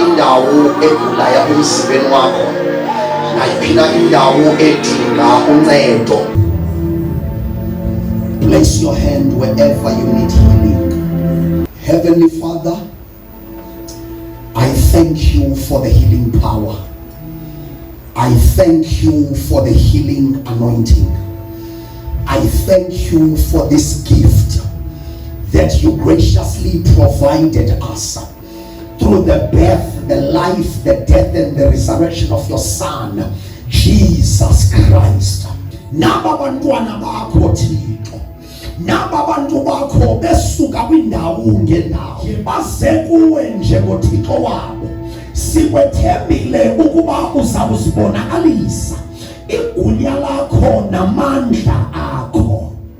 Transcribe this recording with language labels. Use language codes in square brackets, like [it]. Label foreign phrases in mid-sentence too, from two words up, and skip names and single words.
[xh] indawo egulayo emzimbeni wakho, nayiphina indawo edinga uncedo. [en] Place your hand wherever you need healing. Heavenly Father, I thank you for the healing power. I thank you for the healing anointing. I thank you for this gift that you graciously provided us through the birth, the life, the death, and the resurrection of your Son, Jesus Christ. [xh] Naba bantwana bakho Thixo, naba bantu bakho besuka kwindawo ngendawo baze kuwe njengoThixo wabo. Sikwethembile ukuba uzawuzibonakalisa igunya lakho namandla akho.